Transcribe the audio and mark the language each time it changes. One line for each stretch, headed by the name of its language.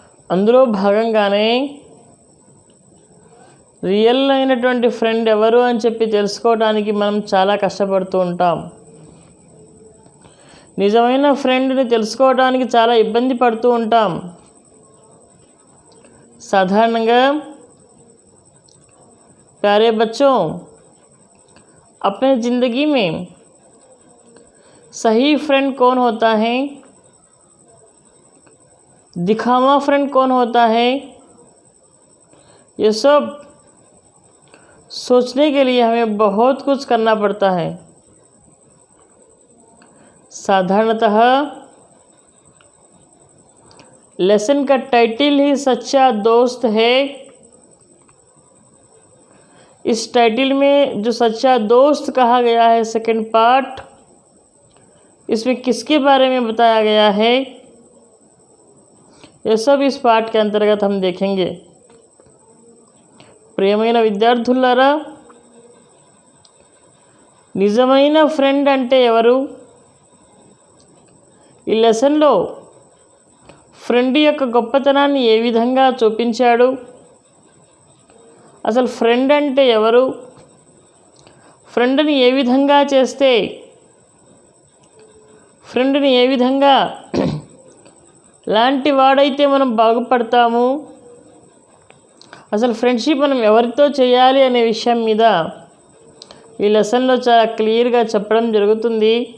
Telugu: అందులో భాగంగానే రియల్ అయినటువంటి ఫ్రెండ్ ఎవరు అని చెప్పి తెలుసుకోవడానికి మనం చాలా కష్టపడుతూ ఉంటాం। నిజమైన ఫ్రెండ్ని తెలుసుకోవడానికి చాలా ఇబ్బంది పడుతూ ఉంటాం। సాధారణంగా
Hindi: प्यारे बच्चों, अपने ज़िंदगी में सही फ्रेंड कौन होता है, दिखावा फ्रेंड कौन होता है, ये सब सोचने के लिए हमें बहुत कुछ करना पड़ता है। साधारणतः लेसन का टाइटल ही सच्चा दोस्त है। इस टाइटल में जो सच्चा दोस्त कहा गया है, सेकंड पार्ट, इसमें किसके बारे में बताया गया है, ये सब इस पार्ट के अंतर्गत हम देखेंगे।
Telugu: ప్రియమైన విద్యార్థులారా, నిజమైన ఫ్రెండ్ అంటే ఎవరు? ఈ లెసన్లో ఫ్రెండ్ యొక్క గొప్పతనాన్ని ఏ విధంగా చూపించాడు, అసలు ఫ్రెండ్ అంటే ఎవరు, ఫ్రెండ్ని ఏ విధంగా చేస్తే, ఫ్రెండ్ని ఏ విధంగా లాంటి వాడైతే మనం బాగుపడతాము, అసలు ఫ్రెండ్షిప్ మనం ఎవరితో చేయాలి అనే విషయం మీద ఈ లెసన్లో చాలా క్లియర్గా చెప్పడం జరుగుతుంది।